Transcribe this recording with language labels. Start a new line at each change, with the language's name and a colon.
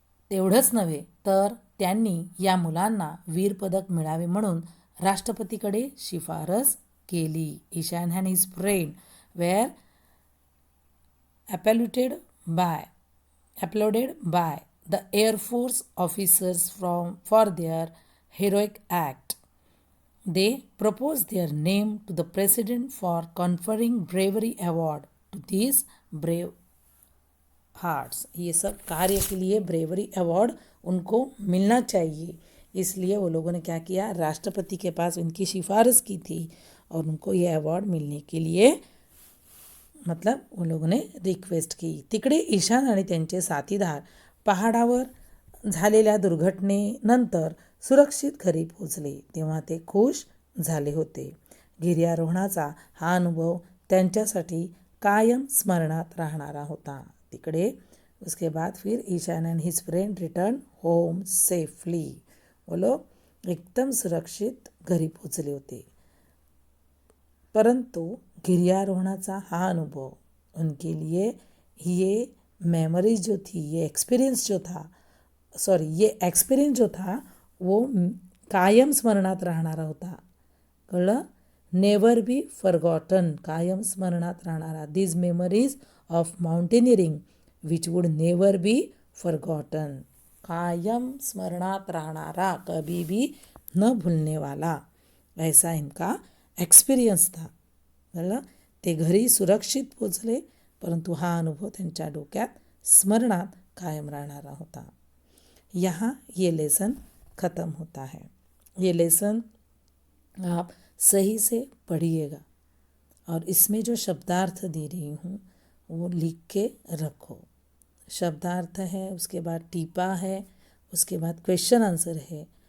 Marathi: तेवढंच नव्हे तर त्यांनी या मुलांना वीर पदक मिळावे म्हणून राष्ट्रपतीकडे शिफारस केली।
English: Ishan and his friend were applauded by the Air Force officers for their heroic act. They proposed their name to the president for conferring bravery award to these brave hearts.
Hindi: ये सब कार्य के लिए ब्रेवरी अवार्ड उनको मिलना चाहिए, इसलिए वो लोगों ने क्या किया, राष्ट्रपति के पास उनकी सिफारिश की थी और उनको ये अवार्ड मिलने के लिए मतलब वो लोगों ने रिक्वेस्ट की।
Marathi: तिकडे ईशान आणि त्यांचे साथीदार पहाडावर झालेल्या दुर्घटनेनंतर सुरक्षित घरी पोहोचले तेव्हा ते खुश झाले होते। गिर्यारोहणाचा हा अनुभव त्यांच्यासाठी कायम स्मरणात राहणारा होता।
English: तिकडे
Hindi: उसके बाद फिर
English: Ishaan and his friend return home safely.
Marathi: वो लोग एकदम सुरक्षित घरी पोचले होते, परंतु गिर्यारोहणाचा हा अनुभव
Hindi: उनके लिए ये मेमोरीज जो थी, ये एक्सपीरियंस जो था
Marathi: वो कायम स्मरणात राहणारा होता। कळलं?
English: never be forgotten,
Marathi: कायम स्मरणात राहणारा।
English: these memories of mountaineering which would never be forgotten,
Marathi: कायम स्मरणात राहणारा,
Hindi: कभी भी न भूलने वाला, ऐसा इनका एक्सपीरियंस था।
Marathi: कळलं? ते घरी सुरक्षित पोचले, परंतु हा अनुभव त्यांच्या डोक्यात स्मरणात कायम राहणारा होता।
Hindi: यहाँ ये लेसन ख़त्म होता है। ये लेसन आप सही से पढ़िएगा और इसमें जो शब्दार्थ दे रही हूँ वो लिख के रखो। शब्दार्थ है, उसके बाद टीपा है, उसके बाद क्वेश्चन आंसर है।